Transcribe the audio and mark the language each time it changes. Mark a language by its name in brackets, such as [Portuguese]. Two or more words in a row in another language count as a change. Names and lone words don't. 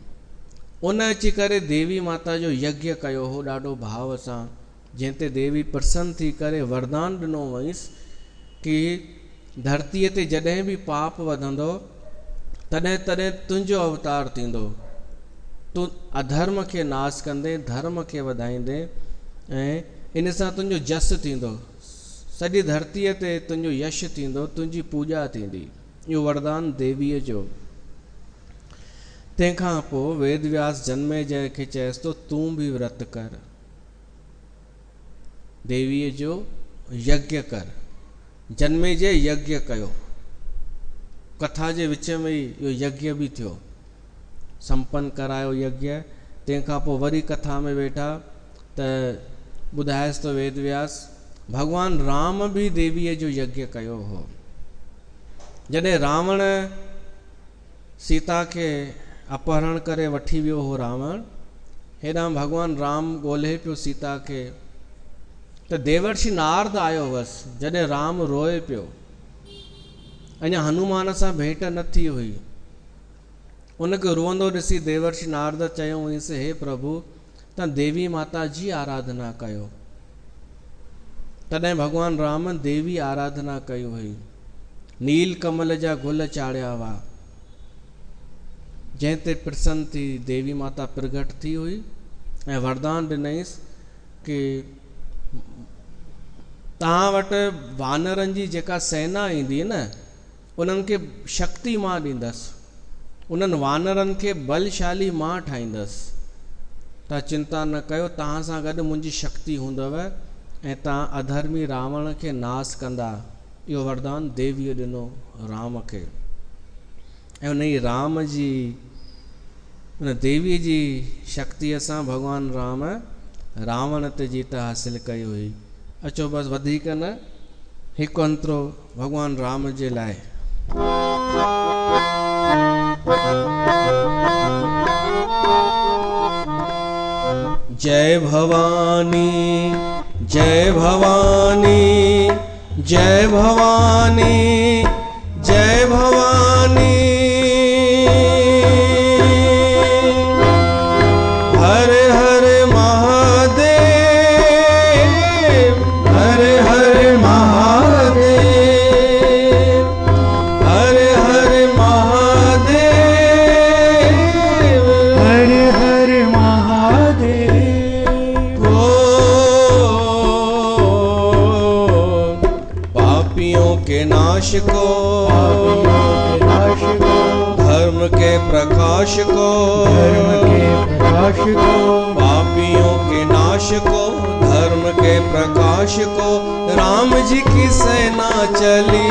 [Sindhi] उन अची करे देवी माता जो यज्ञ कयो हो ॾाढो भाव सां, जंहिं ते देवी प्रसन्न थी करे वरदान ॾिनो हुअसि कि धरतीअ ते जॾहिं बि पाप वधंदो तॾहिं तॾहिं तुंहिंजो अवतार थींदो, तूं अधर्म खे नाश कंदे, धर्म खे वधाईंदे ऐं इन सां तुंहिंजो जस थींदो, सॼी धरतीअ ते तुंहिंजो यश थींदो, तुंहिंजी पूॼा थींदी। इहो वरदान देवीअ जो। तंहिंखां पोइ वेदव्यास जनमेजय खे चएसि थो तूं बि व्रत कर, देवीअ जो यज्ञ कर। जनमेजय यज्ञ कयो, कथा जे विच में ई इहो यज्ञ बि थियो, संपन्न करायो यज्ञ। तंहिंखां पोइ वरी कथा में वेठा त ॿुधाएसि तो वेदव्यास भॻवानु राम बि देवीअ जो यज्ञ कयो हो। जॾहिं रावण सीता खे अपहरण करे वठी वियो हो रावण, हेॾां भॻवानु राम ॻोल्हे पियो सीता खे, त देवर्षि नारद आयो हुअसि। जॾहिं राम रोए पियो, अञा हनुमान सां भेंट न थी हुई, उनखे रोअंदो ॾिसी देवर्षि नारद चयो हुयसि हे प्रभु तव्हां देवी माता जी आराधना कयो। तॾहिं भॻवानु राम देवी आराधना कई हुई, नील कमल जा गुल चाढ़िया हुआ, जंहिं ते प्रसन्न थी देवी माता प्रगट थी हुई ऐं वरदान ॾिनईसि कि तव्हां वटि वानरनि जी जेका सेना ईंदी न उन्हनि खे शक्ति मां ॾींदसि, उन्हनि वानरनि खे बलशाली मां ठाहींदसि। तव्हां चिंता न कयो, तव्हां सां गॾु मुंहिंजी शक्ति हूंदव ऐं तव्हां अधर्मी रावण खे नास कंदा। इहो वरदान देवीअ ॾिनो राम खे। ऐं उन ई राम जी उन देवीअ जी शक्तिअ सां भॻवान राम रावण ते जीत हासिल कई हुई। अचो बसि वधीक न, हिकु अंतरो भॻवान राम जे लाइ। [Hindi] जय भवानी जय भवानी जय भवानी जय भवानी। हर हर महादेव हर हर महादेव हर हर महादेव हर हर महादेव। पापियों के नाश को धर्म के प्रकाश को पापियों के नाश को धर्म के प्रकाश को राम जी की सेना चली।